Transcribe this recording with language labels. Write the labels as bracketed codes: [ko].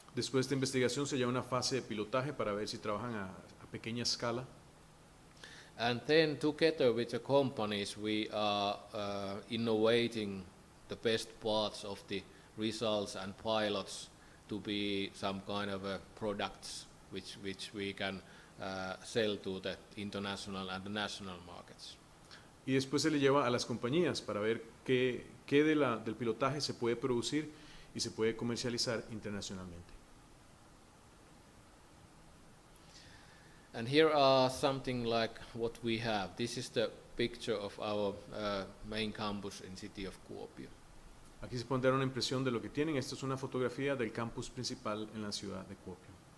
[es] Después de investigación se lleva una fase de pilotaje para ver si trabajan a pequeña escala. [en] And then together with the companies, we are innovating the best parts of the results and pilots to be some kind of products which we can sell to the international and the national markets. [es] Y después se le lleva a las compañías para ver qué del pilotaje se puede producir y se puede comercializar internacionalmente. [en] And here are something like what we have. This is the picture of our main campus in city of Kuopio. [es] Aquí se puede dar una impresión de lo que tienen. Esta es una fotografía del campus principal en la ciudad de Kuopio.